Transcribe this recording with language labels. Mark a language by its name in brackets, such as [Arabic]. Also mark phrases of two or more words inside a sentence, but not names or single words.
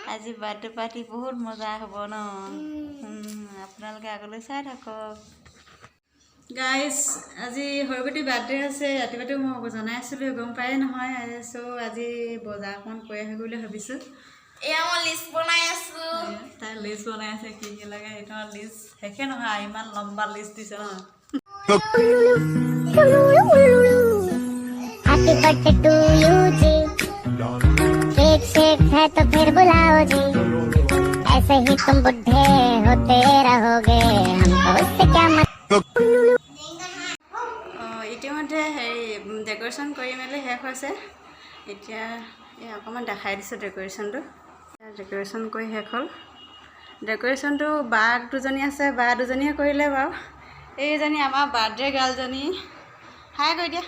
[Assamese] আজি [English] birthday party [Assamese] বহুত মজা হ'ব ন। আপোনালোকে আগলৈ চাই থাকক গাইজ। আজি সৰুবেটি বাৰ্থডে আছে। ৰাতিপুৱাটো মই জনাই আছিলোঁ, গম পায়ে নহয়। আজি বজাৰ অকণমান কৰি আহোঁ বুলি ভাবিছোঁ। এয়া মই লিষ্ট বনাই আছোঁ। তাই লিষ্ট বনাই আছে, কি কি লাগে এইটো লিষ্ট শেষে নহয়। ইমান লম্বা লিষ্ট দিছে ন। [English] happy birthday to you जी। [Hindi] केक शेक है तो फिर बुलाओ जी। ऐसे ही तुम बुढ़े होते रहोगे, हमको उससे क्या [Assamese] ইতিমধ্যে ডেক'ৰেশ্যন কৰি মেলি শেষ হৈছে। এতিয়া অকণমান দেখাই দিছোঁ ডেক'ৰেশ্যনটো। ডেক'ৰেশ্যন কৰি শেষ হ'ল। ডেক'ৰেশ্যনটো বা দুজনী আছে, বা দুজনীয়ে কৰিলে বাৰু। এইজনী আমাৰ [English] birthday girlজনী, [Assamese] হাই কৈ দিয়া।